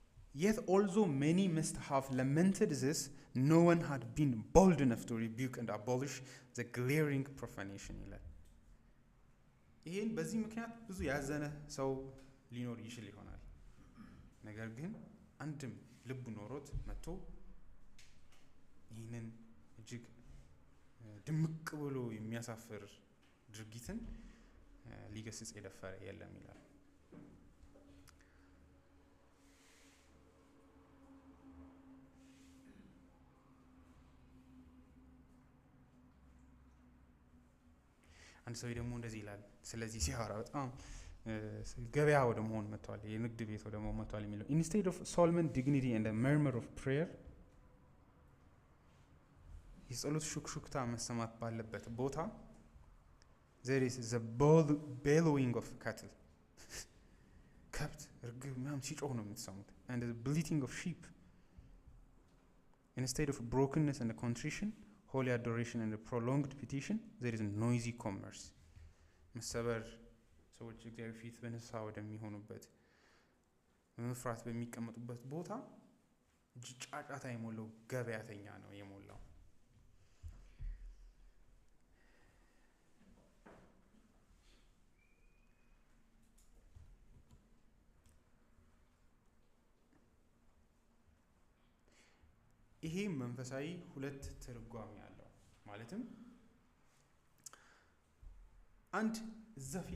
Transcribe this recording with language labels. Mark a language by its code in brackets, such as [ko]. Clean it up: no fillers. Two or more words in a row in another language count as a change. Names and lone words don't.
[en] Yet also many must have lamented this, no one had been bold enough to rebuke and abolish the glaring profanation [am] ይላል። ይሄን በዚህ ምክንያት ብዙ ያዘነ ሰው ሊኖር ይችል ይሆናል። ነገር ግን አንድም ልብ ኖሮት መጥቶ ይህንን እጅግ ድምቅ ብሎ የሚያሳፍር ድርጊትን ሊገስጽ የደፈረ የለም ይላል። አንድ ሰው ደግሞ እንደዚህ ይላል ስለዚህ ሲያወራ በጣም ገበያ ወደ መሆን መጥቷል፣ የንግድ ቤት ወደ መሆን መጥቷል የሚለው [en] instead of Solomon dignity and a murmur of prayer [am] የጸሎት ሹክሹክታ መሰማት ባለበት ቦታ [en] there is the bellowing of cattle [am] ከብት እርግብ ምናምን ሲጮህ ነው የምትሰሙት [en] and the bleating of sheep. Instead of brokenness and contrition, holy adoration and a prolonged petition, there is noisy commerce. [am] መሰበር ሰዎች እግዚአብሔር ፊት በንስሐ ወደሚሆኑበት በመፍራት በሚቀመጡበት ቦታ ጫጫታ የሞላው ገበያተኛ ነው የሞላው። ይሄ መንፈሳዊ ሁለት ትርጓሜ ያለው ማለትም አንድ እዛ ፊት